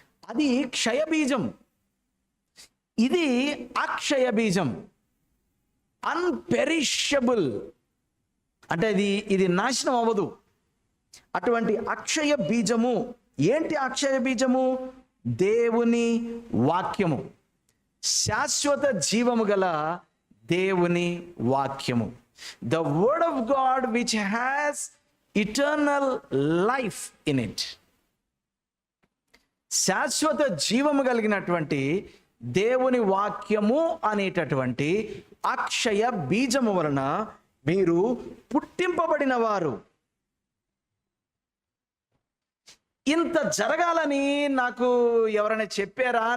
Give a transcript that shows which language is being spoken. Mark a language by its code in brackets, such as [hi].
[te] అది క్షయబీజం, ఇది అక్షయ బీజం, అన్పెరిషబుల్. అంటే ఇది నాశనం అవ్వదు. అటువంటి అక్షయ బీజము ఏంటి? అక్షయ బీజము దేవుని వాక్యము, శాశ్వత జీవము గల దేవుని వాక్యము. [en] The word of God which has eternal life in it. [te] శాశ్వత జీవము కలిగినటువంటి దేవుని వాక్యము అనేటటువంటి అక్షయ బీజము వలన మీరు పుట్టింపబడిన వారు. ఇంత జరగాలని నాకు ఎవరైనా చెప్పారా?